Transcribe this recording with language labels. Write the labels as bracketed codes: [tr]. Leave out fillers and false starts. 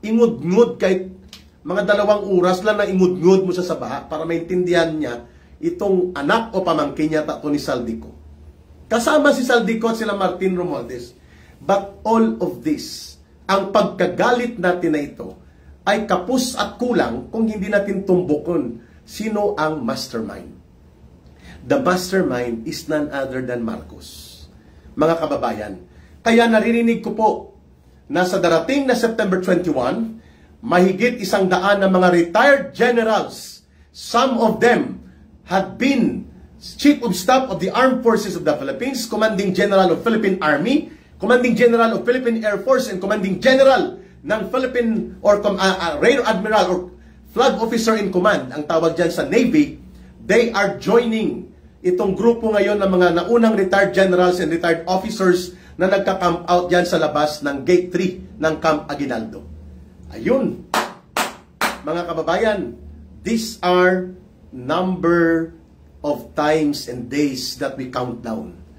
[tl] Ingud-ngud kahit mga 2 oras lang na ingud-ngud mo siya sa baha para maintindihan niya itong anak o pamangkin niya tato ni Saldico. Kasama si Saldico at sila Martin Romualdez. [en] But all of this, [tl] ang pagkagalit natin na ito, ay kapos at kulang kung hindi natin tumbukon sino ang mastermind. [en] The mastermind is none other than Marcos. [tl] Mga kababayan, kaya naririnig ko po na sa darating na September 21, mahigit 100 na mga [en] retired generals, some of them had been Chief of Staff of the Armed Forces of the Philippines, Commanding General of Philippine Army, Commanding General of Philippine Air Force, and Commanding General ng Philippine or Rear Admiral or Flag Officer in Command, [tl] ang tawag dyan sa Navy. [en] They are joining [tl] itong grupo ngayon ng mga naunang retired generals and retired officers na nagka-camp out dyan sa labas ng Gate 3 ng Camp Aguinaldo. Ayun, mga kababayan, [en] these are number of times and days that we count down.